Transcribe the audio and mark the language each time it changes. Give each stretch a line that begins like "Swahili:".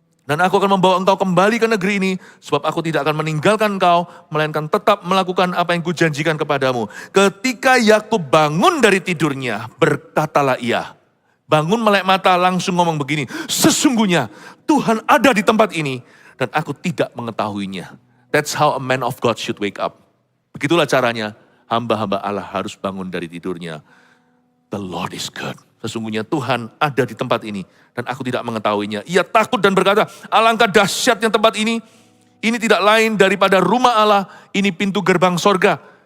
Indonesian: Dan aku akan membawa engkau kembali ke negeri ini, sebab aku tidak akan meninggalkan engkau, melainkan tetap melakukan apa yang kujanjikan kepadamu. Ketika Yakub bangun dari tidurnya, berkatalah ia. Bangun melek mata langsung ngomong begini, sesungguhnya Tuhan ada di tempat ini, dan aku tidak mengetahuinya.
English: That's how a man of God should wake up.
Indonesian: Begitulah caranya hamba-hamba Allah harus bangun dari tidurnya.
English: The Lord is good.
Indonesian: Sesungguhnya Tuhan ada di tempat ini dan aku tidak mengetahuinya. Ia takut dan berkata, alangkah dahsyatnya tempat ini. Ini tidak lain daripada rumah Allah. Ini pintu gerbang sorga.